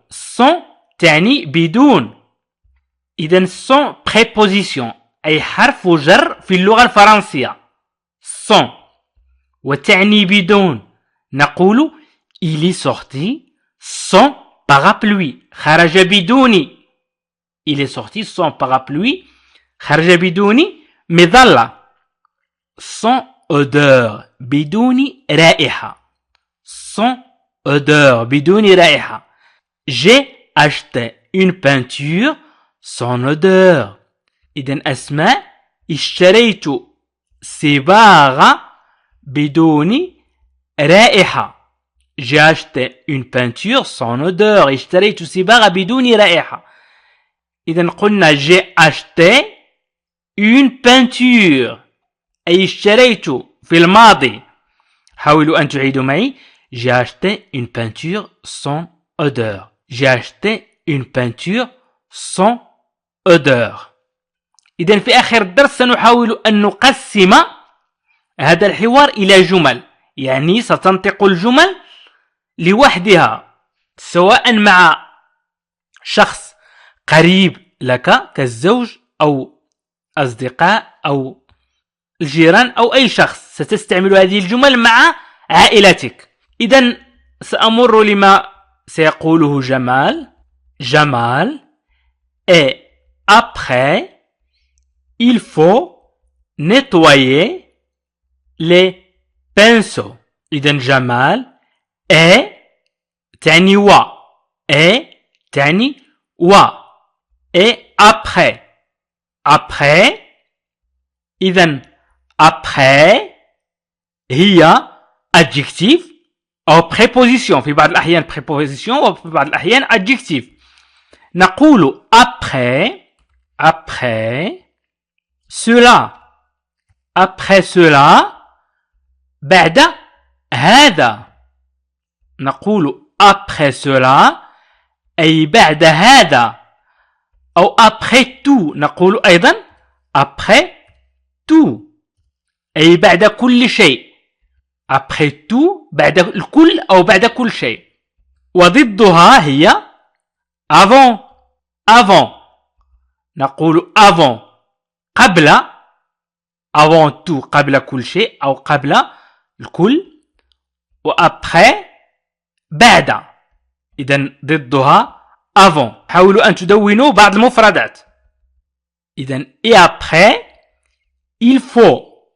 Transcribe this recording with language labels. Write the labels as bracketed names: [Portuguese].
[Arabic] Sont تعني بدون. إذن sont préposition أي حرف جر في اللغة الفرنسية. Sont وتعني بدون. [French] نقول il est sorti sans parapluie. [Arabic] خرج بدوني. [French] Il est sorti sans parapluie. [Arabic] خرج بدوني مظلة. [French] Sans odeur. [Arabic] بدون رائحة. [French] Sans odeur. [Arabic] بدون رائحة. [French] J'ai acheté une peinture sans odeur. [Arabic] إذن أسماء اشتريت صباغة بدون رائحة. [French] J'ai acheté une peinture sans odeur. [Arabic] اشتريت صباغة بدون رائحة. إذن قلنا [French] j'ai acheté une peinture [Arabic] أي اشتريت في الماضي. حاولوا أن تعيدوا معي. [French] J'ai acheté une peinture sans odeur. J'ai acheté une peinture sans odeur. [Arabic] إذن في آخر الدرس سنحاول أن نقسم هذا الحوار إلى جمل. يعني ستنطق الجمل لوحدها سواء مع شخص قريب لك كالزوج أو أصدقاء أو الجيران أو أي شخص. ستستعمل هذه الجمل مع عائلتك. إذن سأمر لما سيقوله جمال. [French] جمال et après il faut nettoyer les pinceaux. [Arabic] إذن جمال et تعني و et تعني و [French] et après. Après إذن après هي adjectif أو préposition. [Arabic] في بعض الأحيان préposition وفي بعض الأحيان adjectif. [French] نقول après cela. Après cela [Arabic] بعد هذا. نقول après cela أي بعد هذا. [French] أو après tout. [Arabic] نقول أيضا [French] après tout [Arabic] أي بعد كل شيء. [French] après tout [Arabic] بعد الكل أو بعد كل شيء. وضدها هي avant. avant نقول avant قبل. avant tout قبل كل شيء أو قبل الكل. وaprès بعد. إذن ضدها avant. حاولوا أن تدونوا بعض المفردات. [French] إذن et après il faut.